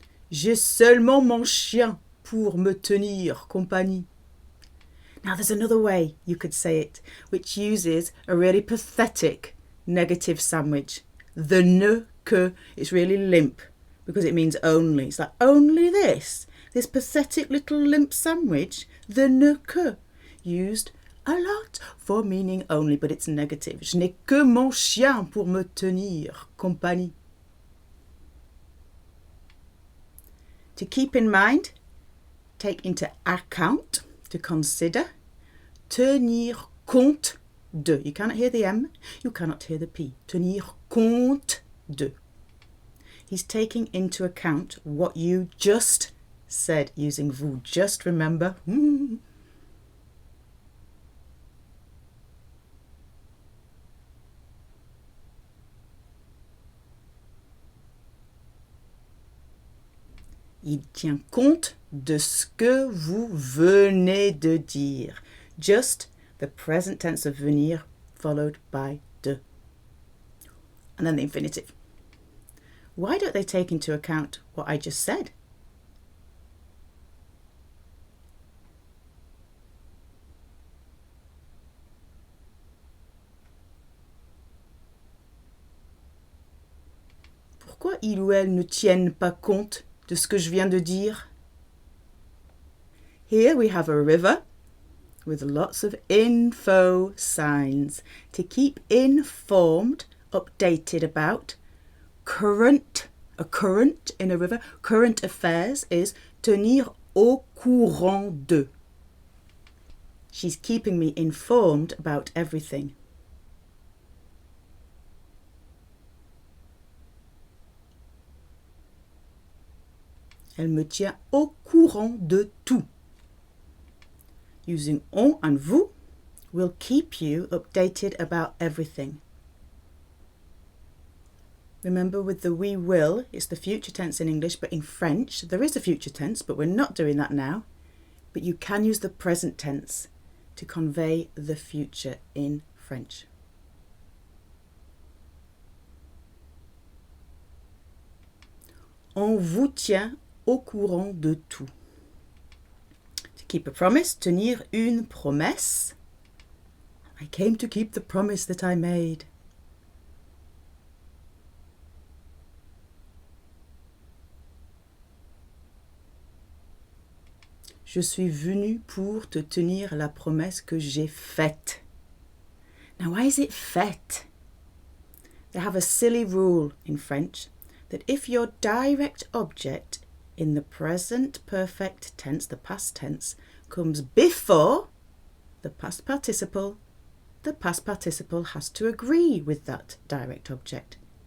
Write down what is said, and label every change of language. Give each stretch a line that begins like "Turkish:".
French: J'ai seulement mon chien pour me tenir compagnie.
English: Now there's another way you could say it, which uses a really pathetic negative sandwich. The ne, que, it's really limp because it means only. It's like, only this pathetic little limp sandwich, the ne, que, used a lot for meaning only, but it's negative.
French: Je n'ai que mon chien pour me tenir compagnie.
English: To keep in mind, take into account, to consider,
French: tenir compte de.
English: You cannot hear the M, you cannot hear the P.
French: Tenir compte de.
English: He's taking into account what you just said using vous. Just remember.
French: Il tient compte de ce que vous venez de dire.
English: Just the present tense of venir followed by de. And then the infinitive. Why don't they take into account what I just said?
French: Pourquoi il ou elle ne tiennent pas compte de ce que je viens de dire?
English: Here we have a river with lots of info signs to keep informed, updated about. A current in a river, current affairs is
French: tenir au courant de.
English: She's keeping me informed about everything.
French: Elle me tient au courant de tout.
English: Using on and vous will keep you updated about everything. Remember, with the we will, it's the future tense in English, but in French there is a future tense, but we're not doing that now. But you can use the present tense to convey the future in French.
French: On vous tient au courant de tout.
English: To keep a promise,
French: tenir une promesse.
English: I came to keep the promise that I made.
French: Je suis venu pour te tenir la promesse que j'ai faite.
English: Now, why is it faite? They have a silly rule in French that if your direct object in the present perfect tense, the past tense, comes before the past participle has to agree with that direct object.